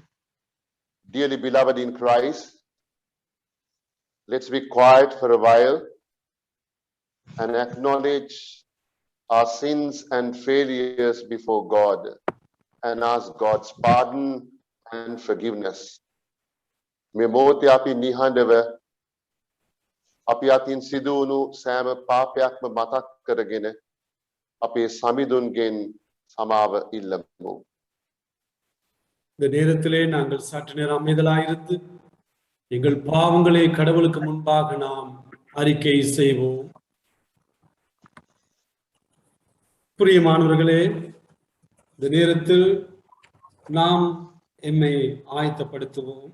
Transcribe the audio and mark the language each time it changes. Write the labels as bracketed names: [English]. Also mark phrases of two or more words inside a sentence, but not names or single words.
[English] Dearly beloved in Christ, let's be quiet for a while and acknowledge our sins and failures before God and ask God's pardon and forgiveness. [Sinhala] මේ මොහොතේ අපි නිහඬව අපි අතින් සිදු වුණු සෑම පාපයක්ම මතක් කරගෙන අපේ සමිඳුන්ගෙන් සමාව ඉල්ලමු. [Tamil] இந்த நேரத்திலே நாங்கள் சற்று நேரம் அமைதலாயிருந்து எங்கள் பாவங்களை கடவுளுக்கு முன்பாக நாம் அறிக்கை செய்வோம். பிரியமானவர்களே, இந்த நேரத்தில் நாம் எம்மை ஆயத்தப்படுத்துவோம்.